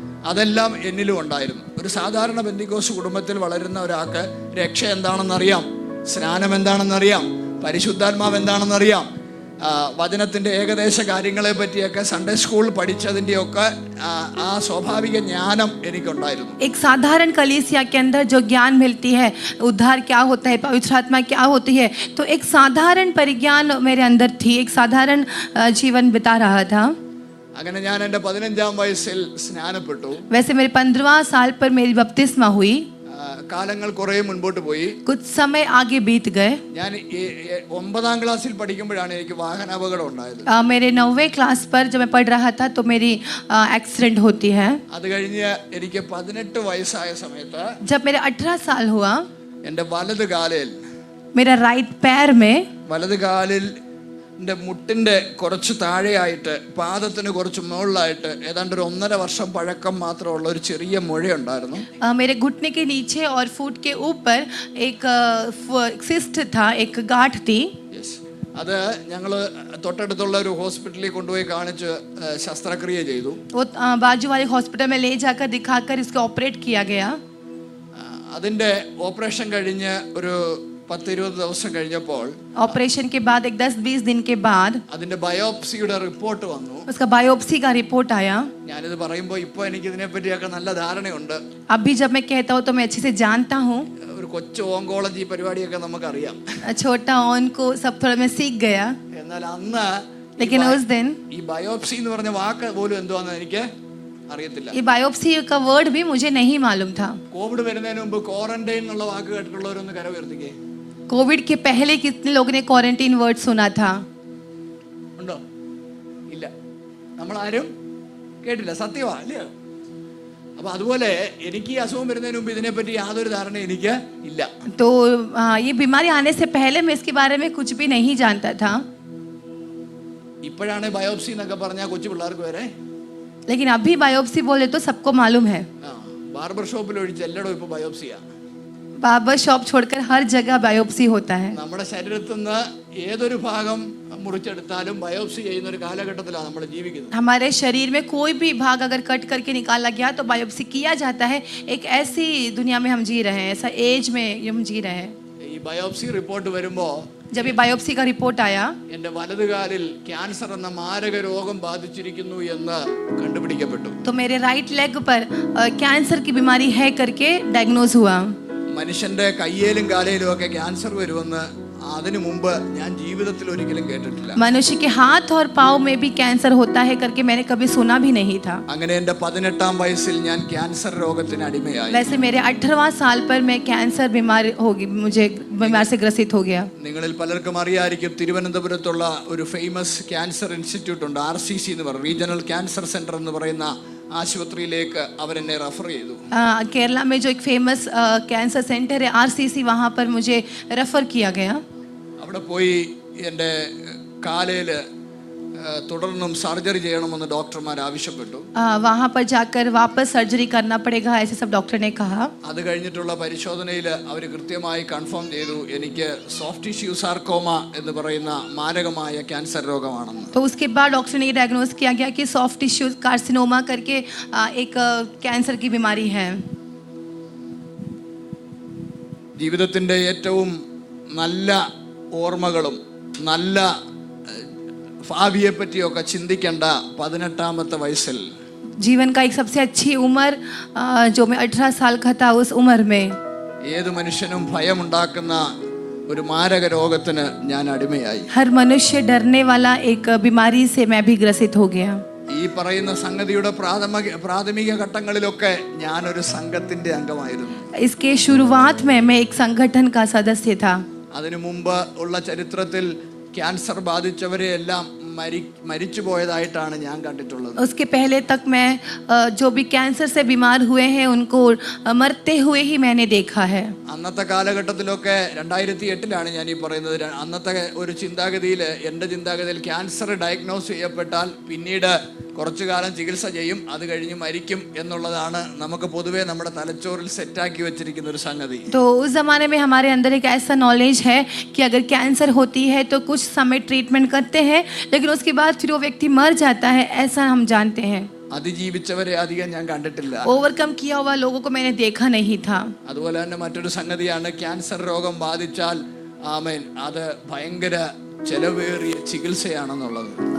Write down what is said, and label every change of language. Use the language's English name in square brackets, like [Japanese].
[Malayalam] അതെല്ലാം എന്നിലും ഉണ്ടായിരുന്നു. ഒരു സാധാരണ പെന്തിക്കോസ് കുടുംബത്തിൽ വളരുന്ന ഒരാൾക്ക് രക്ഷ എന്താണെന്നറിയാം, സ്നാനം എന്താണെന്നറിയാം, പരിശുദ്ധാത്മാവ് എന്താണെന്നറിയാം, വചനത്തിന്റെ ഏകദേശ കാര്യങ്ങളെ പറ്റിയൊക്കെ സൺഡേ സ്കൂൾ പഠിച്ചതിൻ്റെയൊക്കെ ആ സ്വാഭാവിക ജ്ഞാനം എനിക്കുണ്ടായിരുന്നു. [Hindi] एक साधारण कलीसिया के अंदर जो ज्ञान मिलती है, उद्धार क्या होता है, पवित्र आत्मा क्या होती है, तो एक साधारण परिज्ञान मेरे अंदर थी. एक साधारण जीवन बिता रहा था. [Malayalam] അങ്ങനെ ഞാൻ എൻ്റെ 15-ാം വയസ്സിൽ സ്നാനപ്പെട്ടു. [Hindi] वैसे मेरे 15वां साल पर मेरी बपतिस्मा हुई. [Malayalam] കാലങ്ങൾ കുറെ മുൻപോട്ട് പോയി. [Hindi] कुछ समय आगे बीत गए. [Malayalam] ഞാൻ 9-ാം ക്ലാസ്സിൽ പഠിക്കുമ്പോഴാണ് എനിക്ക് വാഹനാപകടം ഉണ്ടായത്. [Hindi] मेरे 9वें क्लास पर जब मैं पढ़ रहा था तो मेरी एक्सीडेंट होती है. [Malayalam] അത് കഴിഞ്ഞ് എനിക്ക് 18 വയസ്സായ സമയത്ത് [Hindi] जब मेरे 18 साल हुआ, [Malayalam] എൻ്റെ വലത് കാലിൽ [Hindi] मेरा राइट पैर में [Malayalam] വലത് കാലിൽ എൻ്റെ മുട്ടിൻ്റെ കുറച്ച് താഴെയായിട്ട് പാദത്തിന് കുറച്ച് മുകളിലായിട്ട് ഏതാണ്ട് ഒരു 1.5 വർഷം പഴക്കം മാത്രമുള്ള ഒരു ചെറിയ മുഴയുണ്ടായിരുന്നു. [Hindi] मेरे घुटने के नीचे और फुट के ऊपर एक सिस्ट था, एक गांठ थी. [Malayalam] അത് ഞങ്ങൾ തൊട്ടടുത്തുള്ള ഒരു ഹോസ്പിറ്റലിൽ കൊണ്ടുപോയി കാണിച്ച് ശസ്ത്രക്രിയ ചെയ്തു. [Hindi] वो बाजू वाले हॉस्पिटल में ले जाकर दिखाकर इसको ऑपरेट किया गया. [Malayalam] അതിൻ്റെ ഓപ്പറേഷൻ കഴിഞ്ഞ് ഒരു 10-20 ദിവസം കഴിഞ്ഞപ്പോൾ [Hindi] ऑपरेशन के बाद एक 10-20 दिन के बाद [Malayalam] അതിന്റെ ബയോപ്സിയുടെ റിപ്പോർട്ട് വന്നു. [Hindi] उसका बायोप्सी का रिपोर्ट आया. [Malayalam] ഞാനിത് പറയുമ്പോൾ ഇപ്പോൾ എനിക്ക് ഇതിനെപ്പറ്റിയൊക്കെ നല്ല ധാരണയുണ്ട്. [Hindi] अभी जब मैं कहता हूँ तो मैं अच्छे से जानता हूँ. [Malayalam] ഒരു കൊച്ചു ഓങ്കോളജി പരിപാടിയൊക്കെ നമുക്കറിയാം. [Hindi] छोटा ऑन को सब थोड़ा मैं सीख गया. [Malayalam] എന്നാൽ അന്ന് [Hindi] लेकिन उस दिन [Malayalam] ഈ ബയോപ്സി എന്ന് പറഞ്ഞ വാക്ക് പോലും എന്തുവാന്ന് എനിക്ക് അറിയത്തില്ല. [Hindi] ये बायोप्सी का वर्ड भी मुझे नहीं मालूम था. [Malayalam] കോവിഡ് വരുന്നതിന് മുമ്പ് ക്വാറന്റൈൻ എന്നുള്ള വാക്ക് കേട്ടിട്ടുള്ളവരൊന്ന് കര ഉയർത്തിക്കേ. [Hindi] कोविड के पहले कितने लोगों ने क्वारंटाइन वर्ड सुना था? [Malayalam] ഉണ്ടോ? ഇല്ല, നമ്മളാരും കേട്ടില്ല. സത്യമാ അല്ലേ? അപ്പൊ അതുപോലെ എനിക്ക് ഈ അസുഖം വരുന്നതിന് മുമ്പ് ഇതിനെപ്പറ്റി യാതൊരു ധാരണ എനിക്ക് ഇല്ല. [Hindi] तो ये बीमारी आने से पहले मैं इसके बारे में कुछ भी नहीं जानता था. [Malayalam] ഇപ്പോഴാണ് ബയോപ്സി എന്നൊക്കെ പറഞ്ഞാൽ കൊച്ചു പിള്ളേർക്ക് വരെ. [Hindi] लेकिन अभी बायोप्सी बोले तो सबको मालूम है. [Malayalam] ബാർബർ ഷോപ്പിൽ ഒഴിച്ച് എല്ലായിടും ഇപ്പൊ ബയോപ്സിയാ. [Hindi] बार्बर शॉप छोड़कर हर जगह बायोप्सी होता है. [Malayalam] നമ്മുടെ ശരീരത്തിൽ നിന്ന് ഏതൊരു ഭാഗം മുറിച്ചെടുത്താലും ബയോപ്സി ചെയ്യുന്ന ഒരു കാലഘട്ടത്തിലാണ് നമ്മൾ ജീവിക്കുന്നത്. [Hindi] हमारे शरीर में कोई भी भाग अगर कट करके निकाला गया तो बायोप्सी किया जाता है. एक ऐसी दुनिया में हम जी रहे हैं, ऐसा एज में हम जी रहे हैं. [Malayalam] ഈ ബയോപ്സി റിപ്പോർട്ട് വരുമ്പോൾ [Hindi] जब ये बायोप्सी का रिपोर्ट आया [Malayalam] എൻ്റെ വലതുകാലിൽ ക്യാൻസർ എന്ന മാരക രോഗം ബാധിച്ചിരിക്കുന്നു എന്ന് കണ്ടുപിടിക്കപ്പെട്ടു. [Hindi] तो मेरे राइट लेग पर कैंसर की बीमारी है करके डायग्नोज हुआ. [Malayalam] മനുഷ്യന്റെ കയ്യേലും കാലയിലും ഒക്കെ ക്യാൻസർ വരുമെന്ന് അതിനു മുമ്പ് ഞാൻ ജീവിതത്തിൽ ഒരിക്കലും കേട്ടിട്ടില്ല. [Hindi] मनुष्य के हाथ और पाँव में भी कैंसर होता है करके मैंने कभी सुना भी नहीं था. [Malayalam] അങ്ങനെ എൻ്റെ 18ാം വയസ്സിൽ ഞാൻ ക്യാൻസർ രോഗത്തിന് അടിമയായി. [Hindi] वैसे मेरे 18वां साल पर मैं कैंसर बीमार होगी, मुझे बीमार से ग्रसित हो गया. [Malayalam] നിങ്ങളിൽ പലർക്കും അറിയായിരിക്കും, തിരുവനന്തപുരത്തുള്ള ഒരു ഫേമസ് ക്യാൻസർ ഇൻസ്റ്റിറ്റ്യൂട്ട് ഉണ്ട്, RCC എന്ന് പറയുന്ന റീജിയണൽ ക്യാൻസർ സെന്റർ എന്ന് പറയുന്ന ആശുപത്രിയിലേക്ക് അവരെന്നെ റെഫർ ചെയ്തു. [Hindi] केरला में जो एक फेमस कैंसर सेंटर है RCC, वहाँ पर मुझे रेफर किया गया. [Malayalam] അവിടെ പോയി എൻ്റെ കാലയിൽ തുടർന്നും സർജറി ചെയ്യണമെന്ന് ഡോക്ടർമാർ ആവശ്യപ്പെട്ടു. [Hindi] वहाँ पर जाकर वापस सर्जरी करना पड़ेगा ऐसे सब डॉक्टर ने कहा. [Malayalam] അത് കഴിഞ്ഞിട്ടുള്ള പരിശോധനയിൽ അവർ കൃത്യമായി കൺഫേം ചെയ്തു എനിക്ക് സോഫ്റ്റ് ടിഷ്യൂ സാർക്കോമ എന്ന് പറയുന്ന മാരകമായ ക്യാൻസർ രോഗമാണെന്ന്. [Hindi] तो उसके बाद डॉक्टर ने ये डायग्नोज किया गया कि सॉफ्ट टिश्यू कार्सिनोमा करके एक कैंसर की बीमारी है. [Malayalam] ജീവിതത്തിൻ്റെ ഏറ്റവും നല്ല ഓർമ്മകളും നല്ല ഭാവിയെ പറ്റിയൊക്കെ ചിന്തിക്കേണ്ട 18ാമത്തെ വയസ്സിൽ [Hindi] जीवन का एक सबसे अच्छी उम्र जो मैं 18 साल का था, उस उम्र में [Malayalam] ഏത് മനുഷ്യനും ഭയമുണ്ടാക്കുന്ന ഒരു മാരക രോഗത്തിന് ഞാൻ അടിമയായി. [Hindi] हर मनुष्य डरने वाला एक बीमारी से मैं भी ग्रसित हो गया. [Malayalam] ഈ പറയുന്ന സംഗതിയുടെ പ്രാഥമിക ഘട്ടങ്ങളിലൊക്കെ ഞാനൊരു സംഘത്തിന്റെ അംഗമായിരുന്നു. [Hindi] इसके शुरुआत में मैं एक संगठन का सदस्य था. [Malayalam] അതിനു മുമ്പ് ഉള്ള ചരിത്രത്തിൽ ക്യാൻസർ ബാധിച്ചവരെ എല്ലാം മരിച്ചു പോയതായിട്ടാണ് ഞാൻ കണ്ടിട്ടുള്ളത്. [Hindi] उसके पहले तक मैं जो भी कैंसर से बीमार हुए हैं उनको मरते हुए ही मैंने देखा है. [Malayalam] അന്നത്തെ കാലഘട്ടത്തിലൊക്കെ 2008 ഞാൻ ഈ പറയുന്നത്. അന്നത്തെ ഒരു ചിന്താഗതിയിൽ, എൻ്റെ ചിന്താഗതിയിൽ ക്യാൻസർ ഡയഗ്നോസ് ചെയ്യപ്പെട്ടാൽ പിന്നീട് കുറച്ചു കാലം ചികിത്സ ചെയ്യും, അത് കഴിഞ്ഞ് മരിക്കും എന്നുള്ളതാണ് നമുക്ക് പൊതുവേ നമ്മുടെ തലച്ചോറിൽ സെറ്റാക്കി വെച്ചിരിക്കുന്ന ഒരു സംഗതി. [Hindi] तो उस ज़माने में हमारे अंदर एक ऐसा नॉलेज है कि अगर कैंसर होती है तो कुछ समय ट्रीटमेंट करते हैं, लेकिन उसके बाद फिर वो व्यक्ति मर जाता है, ऐसा हम जानते हैं. [Malayalam] അതിജീവിച്ചവരെ അധികം ഞാൻ കണ്ടിട്ടില്ല. [Hindi] ओवरकम किया हुआ लोगों को मैंने देखा नहीं था. [Malayalam] അതുപോലെ തന്നെ മറ്റൊരു സംഗതിയാണ്, ക്യാൻസർ രോഗം ബാധിച്ചാൽ ആമേൻ അത് ഭയങ്കര ചെലവേറിയ ചികിത്സയാണെന്നുള്ളത്.